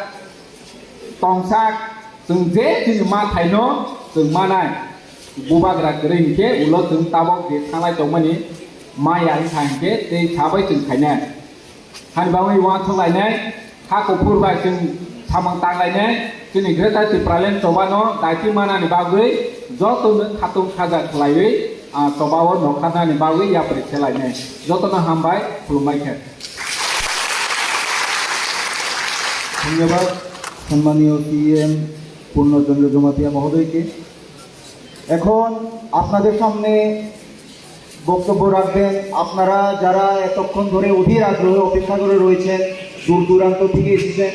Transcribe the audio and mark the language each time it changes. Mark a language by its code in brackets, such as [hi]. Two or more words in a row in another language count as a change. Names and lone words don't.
[brx] तंसाक जों जे सिनि मा थायनो जों मानाय बुबाग्रा गरैके उलो जों ताबो जे थांलाय दंमानि माया थांके ते थाबाय जों थायनाय हानिबाङै वा थलायनाय हाखौ फुरबाय जों सामों तांलायनाय जोंनि ग्रेटार तिप्रालेण्ड सबानो दायथि मानानि बागै जतनो खातौ खाजा खालायै सबाव नखानानि बागै यापरि खेलायनाय जतनो हामबाय खुलुमबायखे [bn] ধন্যবাদ সম্মানীয় সিএম পূর্ণচন্দ্র জমাতিয়া মহোদয়কে। এখন আপনাদের সামনে বক্তব্য রাখবেন আপনারা যারা এতক্ষণ ধরে অধীর আগ্রহে অপেক্ষা করে রয়েছেন, দূর দূরান্ত থেকে এসেছেন।